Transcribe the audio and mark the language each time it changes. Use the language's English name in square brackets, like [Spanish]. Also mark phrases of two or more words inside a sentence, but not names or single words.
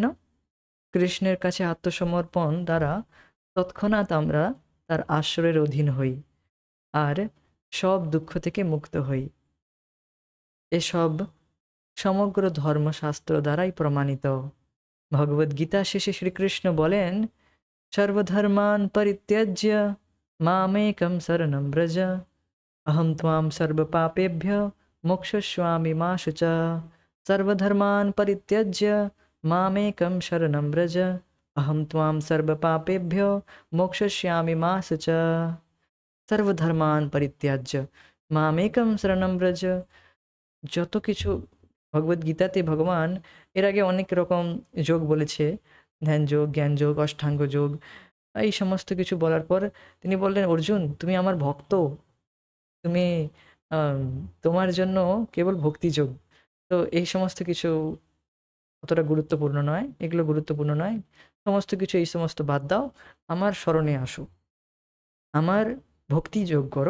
[Bangla] কৃষ্ণের কাছে আত্মসমর্পণ দ্বারা তৎক্ষণাৎ আমরা তার আশ্রয়ের অধীন হই আর সব দুঃখ থেকে মুক্ত হই। এসব সমগ্র ধর্মশাস্ত্র দ্বারাই প্রমাণিত। ভগবদ্গীতা শেষে শ্রীকৃষ্ণ বলেন, [Sanskrit] সর্বধর্মান পরিত্যজ্য মামেকম শরণম ব্রজ, अहं त्वां सर्वपापेभ्यो मोक्षयिष्यामि मा शुचा। सर्वधर्मान् परित्यज्य मामेकं शरणं व्रज, अहं त्वां सर्वपापेभ्यो मोक्षयिष्यामि मा शुचा। सर्वधर्मान् परित्याज्य मामेकं शरणं व्रज। [Bangla] যত কিছু ভগবদ্গীতাতে ভগবান এর আগে অনেক রকম যোগ বলেছে, ধ্যান যোগ, জ্ঞান যোগ, অষ্টাঙ্গ যোগ, এই সমস্ত কিছু বলার পর তিনি বললেন, অর্জুন তুমি আমার ভক্ত, তুমি আম, তোমার জন্য কেবল ভক্তিযোগ, তো এই সমস্ত কিছু অতটা গুরুত্বপূর্ণ নয়, এগুলো গুরুত্বপূর্ণ নয়, সমস্ত কিছু এই সমস্ত বাদ দাও, আমার স্মরণে আসো, আমার ভক্তিযোগ করো।